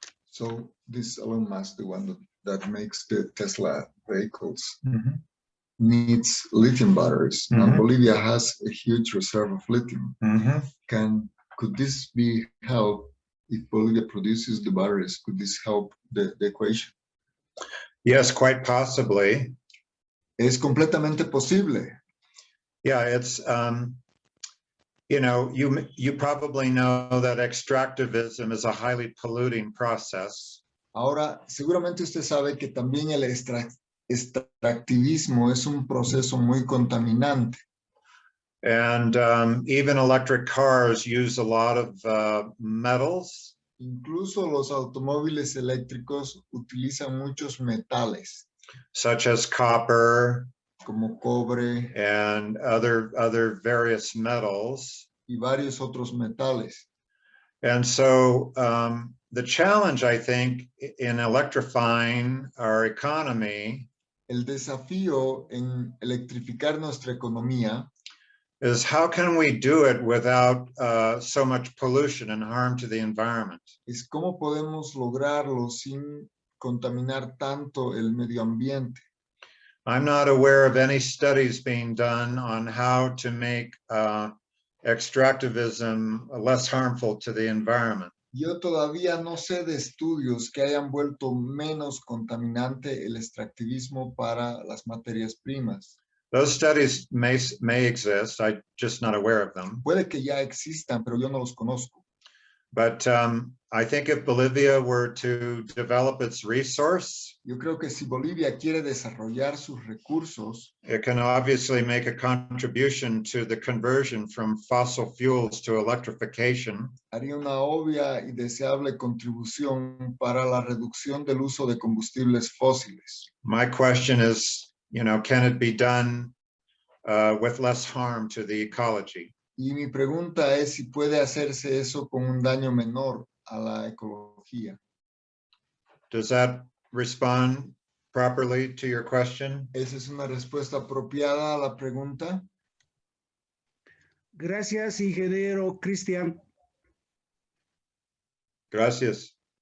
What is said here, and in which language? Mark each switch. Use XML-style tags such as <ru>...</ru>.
<en>So this Elon Musk, the one that makes the Tesla vehicles, needs lithium batteries. And Bolivia has a huge reserve of lithium. Could this be help if Bolivia produces the batteries? Could this help the equation? Yes, quite possibly.</en> <es>Es completamente posible.</es> <en>Yeah, it's, you know, you probably know that extractivism is a highly polluting process.</en> <es>Ahora, seguramente usted sabe que también el extractivismo es un proceso muy contaminante.</es> <en>And even electric cars use a lot of metals.</en> <es>Incluso los automóviles eléctricos utilizan muchos metales,</es> <en>such as copper,</en> <es>como cobre,</es> <en>and other various metals.</en> <es>Y varios otros metales.</es> <en>And so the challenge, I think, in electrifying our economy</en> <es>El desafío en electrificar nuestra economía</es> <en>is how can we do it without so much pollution and harm to the environment?</en> <es>Es cómo podemos lograrlo sin contaminar tanto el medio ambiente.</es> <en>I'm not aware of any studies being done on how to make extractivism less harmful to the environment.</en> <es>Yo todavía no sé de estudios que hayan vuelto menos contaminante el extractivismo para las materias primas.</es> <en>Those studies may exist, I'm just not aware of them.</en> <es>Puede que ya existan, pero yo no los conozco.</es> <en>But I think if Bolivia were to develop its resource,</en> <es>Yo creo que si Bolivia quiere desarrollar sus recursos,</es> <en>it can obviously make a contribution to the conversion from fossil fuels to electrification.</en> <es>haría una obvia y deseable contribución para la reducción del uso de combustibles fósiles.</es> <en>My question is, you know, can it be done with less harm to the ecology?</en> <es>Y mi pregunta es si puede hacerse eso con un daño menor a la ecología.</es> <en>Does that respond properly to your question?</en> <es>¿Esa es una respuesta apropiada a la pregunta? Gracias, ingeniero Cristian. Gracias.</es>